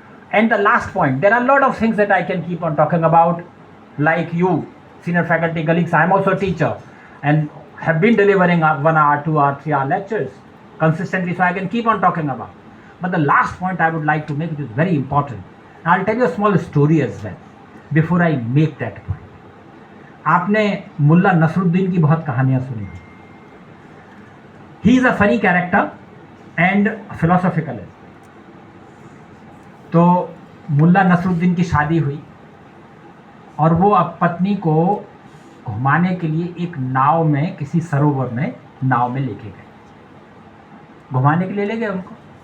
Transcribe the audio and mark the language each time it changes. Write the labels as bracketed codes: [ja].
[en] And the last point, there are a lot of things that I can keep on talking about, like you, senior faculty colleagues. I am also a teacher and have been delivering 1 hour, 2 hour, 3 hour lectures consistently, so I can keep on talking about. But the last point I would like to make, which is very important, and I'll tell you a small story as well before I make that point. [hi] आपने मुल्ला नसरुद्दीन की बहुत कहानियां सुनी. [en] He is a funny character and philosophical. [hi] तो मुल्ला नसरुद्दीन की शादी हुई और वो अब पत्नी को घुमाने के लिए एक नाव में, किसी सरोवर में नाव में लेके गए, घुमाने के लिए ले गए उनको.